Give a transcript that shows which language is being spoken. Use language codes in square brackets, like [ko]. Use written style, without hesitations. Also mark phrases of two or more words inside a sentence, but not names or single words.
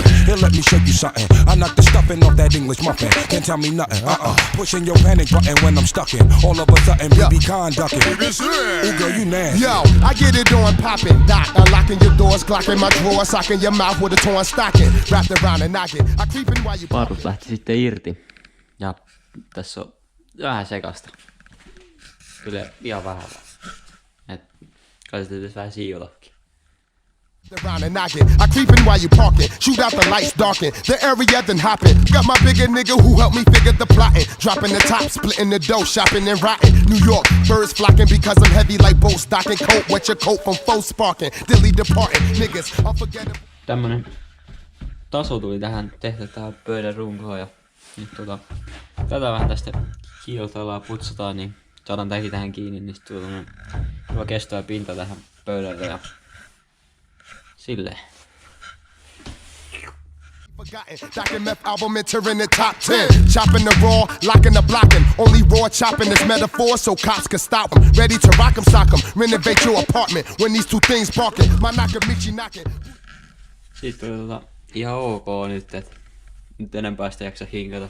[en] Here, let me show you something. I knock the stuffing off that English muffin. Can't tell me nothing. Pushing your panic button when I'm stuck in. All of a sudden, BB conducting. Ooh, girl, you nasty. Yo, I get it on poppin', doc. Unlocking your doors, glocking my drawer, socking your mouth with a torn stocking. Wrapped around and knocking. I creepin' while you [fi] Parrut lähti sitten irti. Ja tässä on vähän sekasta. Kyllä ihan vähän vaan. Et kai sitä pitäisi vähän siivotakin. [en] around and knocking. I creepin' while you parkin'. Shoot out the lights, darken the area, then hoppin'. Got my bigger nigga who helped me figure the plotting. Dropping the top, splitting the dough, shopping and rotting. New York, birds flocking because I'm heavy like boat stocking. Coat, wet your coat from foes sparking. Dilly departing, niggas, unforgettable. [fi] Tämmönen taso tuli tähän tehty tähän pöydän runkoon ja nyt tätä vähän tästä kiiltoillaan putsataan, niin saadaan tämäkin tähän kiinni, niin sitten tulee hyvä kestävä pinta tähän pöydälle ja silleen. [en] Forgotten, meth album entering the top 10. Chopping the raw, locking the blocking. Only raw chopping is metaphor so cops can stop them. Ready to rock 'em, sock 'em. Renovate your apartment when these two things barking. My Nakamichi knocking. [fi] Sitten tuli ihan ok nyt, että nyt enempää sitä jaksa hinkata.